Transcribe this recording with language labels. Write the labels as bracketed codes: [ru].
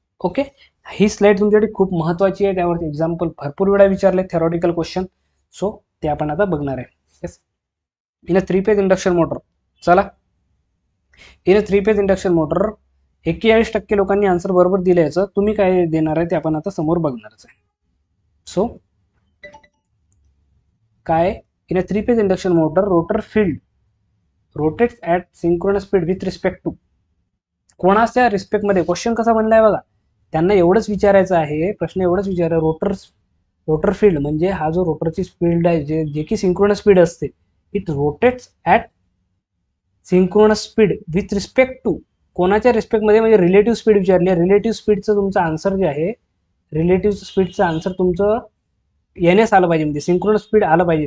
[mr] Okay, ही slide तुमच्यासाठी खूप महत्त्वाची आहे, त्यावरती एक्झाम्पल भरपूर वेळा विचारले थेरॉटिकल क्वेश्चन. सो ते आपण आता बघणार आहे. [en] Yes, in a 3 phase induction motor. [mr] चला, [en] in a 3 phase induction motor [mr] 41% लोकांनी आन्सर बरोबर दिलं. याचं तुम्ही काय देणार आहे ते आपण आता समोर बघणारच आहे. [en] So काय, in a 3 phase induction motor rotor field rotates at synchronous speed with respect to. [mr] कोणाच्या रिस्पेक्टमध्ये, क्वेश्चन कसा बनलाय बघा, त्यांना एवढंच विचारायचं आहे, प्रश्न एवढंच विचारा, रोटर फील्ड म्हणजे हा जो रोटरची स्पीड आहे, जे की सिंक्रोनस स्पीड असते, [en] It rotates at synchronous speed with respect to. [mr] कोणाच्या रिस्पेक्टमध्ये म्हणजे रिलेटिव्ह स्पीड विचारली आहे. रिलेटिव्ह स्पीडचं तुमचं आन्सर जे आहे, रिलेटिव्ह स्पीडचं आन्सर तुमचं एन एस आलं पाहिजे, म्हणजे सिंक्रोनस स्पीड आलं पाहिजे.